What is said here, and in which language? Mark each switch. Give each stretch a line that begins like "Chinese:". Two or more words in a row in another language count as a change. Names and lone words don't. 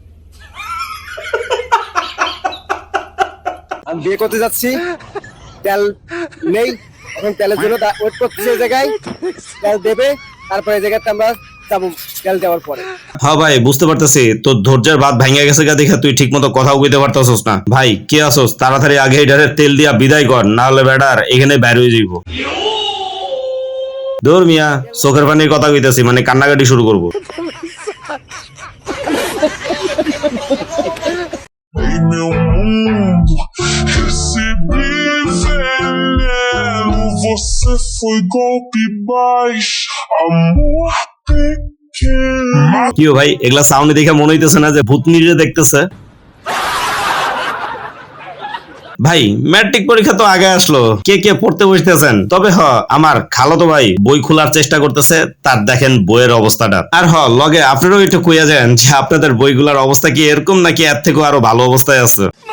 Bangla: আমি বিয়ে করতে যাচ্ছি, তেল নেই, এখন তেলের জন্য ওয়েট করতেছি এই জায়গায়, তেল দেবে, তারপরে এই জায়গাতে আমরা যাবো তেল দেওয়ার পরে। হ্যাঁ ভাই বুঝতে পারতেছি তোর ধৈর্যের বাদ ভাঙে গেছে গা দেখে তুই ঠিক মতো কথাও কইতে পারতেছস না। ভাই কে আসোস, তাড়াতাড়ি আগে এটারে তেল দিয়া বিদায় কর, না হলে বেটার এখানে বাইরে হয়ে যাইব। দূর মিয়া, চোখের পানির কথা কইতেছি, মানে কান্নাকাটি শুরু করবো।
Portuguese: Em meu mundo recebi veneno, você foi golpe baixo, amor pequeno.
Bangla: কি ভাই এগুলা সাউন্ড দেখে মনে হইতেছে না যে ভূতনিরে দেখতেছে? ভাই ম্যাট্রিক পরীক্ষা তো আগে আসলো, কে কে পড়তে বসতেছেন? তবে আমার খালাতো ভাই বই খোলার চেষ্টা করতেছে, তার দেখেন বইয়ের অবস্থাটা। আর লগে আপনারাও একটু কইয়া যান যে আপনাদের বইগুলার অবস্থা কি এরকম নাকি এর থেকেও আরো ভালো অবস্থায় আছে।